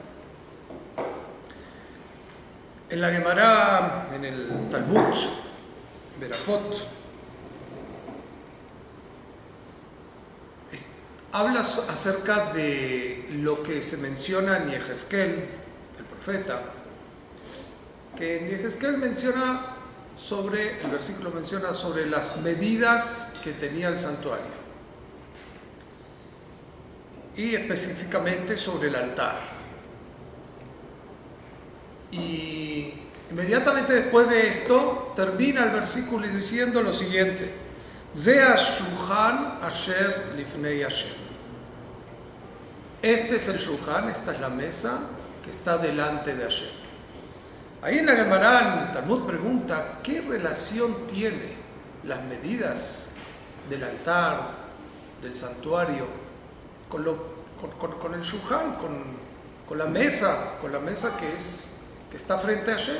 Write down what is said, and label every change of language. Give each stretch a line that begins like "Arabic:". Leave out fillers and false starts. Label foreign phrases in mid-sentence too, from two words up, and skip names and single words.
Spanish: En la Gemara, en el Talmud, Berajot, habla acerca de lo que se menciona en Yehezkel, el profeta, que en Yehezkel menciona el versículo menciona sobre las medidas que tenía el santuario, y específicamente sobre el altar. Y inmediatamente después de esto termina el versículo diciendo lo siguiente:
Hebrew: זה השולחן אשר לפני השם.
Spanish: Este es el shulchan, esta es la mesa que está delante de Hashem. Ahí en la Gemara, el Talmud pregunta: ¿qué relación tiene las medidas del altar, del santuario, con el shulchan, con la mesa que está frente a Hashem?